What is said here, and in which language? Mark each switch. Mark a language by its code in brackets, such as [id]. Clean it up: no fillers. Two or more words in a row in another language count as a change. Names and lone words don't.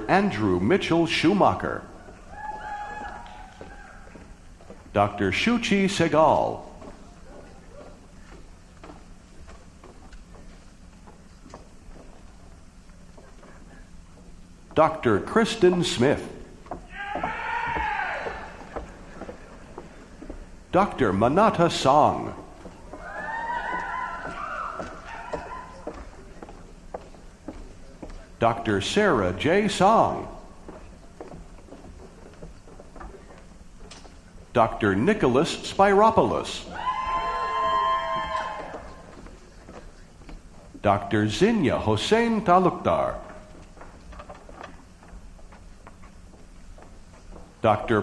[en] Andrew Mitchell Schumacher. Dr. Shuchi Segal. Dr. Kristen Smith. Dr. Manata Song. Dr. Sarah J. Song, Dr. Nicholas Spiropoulos, Dr. Zinya Hossein Talukdar, Dr.